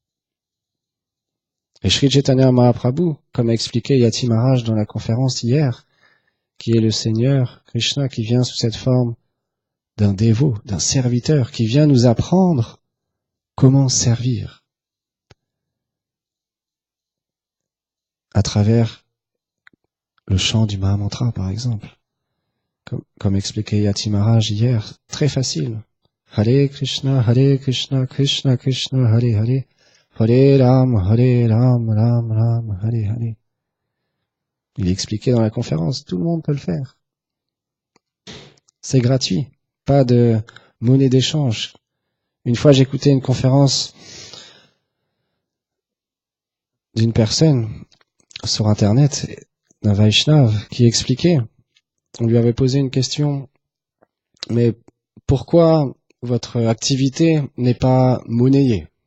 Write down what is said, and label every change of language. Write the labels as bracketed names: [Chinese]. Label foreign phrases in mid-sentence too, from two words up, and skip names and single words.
[French] Et Sri Chaitanya Mahaprabhu, comme a expliqué Yati Maharaj dans la conférence hier, qui est le Seigneur Krishna qui vient sous cette forme d'un dévot, d'un serviteur, qui vient nous apprendre comment servir à travers le chant du Mahamantra, par exemple. Comme expliquait Yati Maharaj hier, très facile. [Sanskrit] Hare Krishna, Krishna Krishna, Hare Hare, Hare Ram, Ram Ram, Hare Hare. [French] Il est expliqué dans la conférence, tout le monde peut le faire. C'est gratuit, pas de monnaie d'échange. Une fois, j'écoutais une conférence d'une personne sur Internet, d'un Vaishnav, qui expliquait, on lui avait posé une question, mais pourquoi votre activité n'est pas monnayée?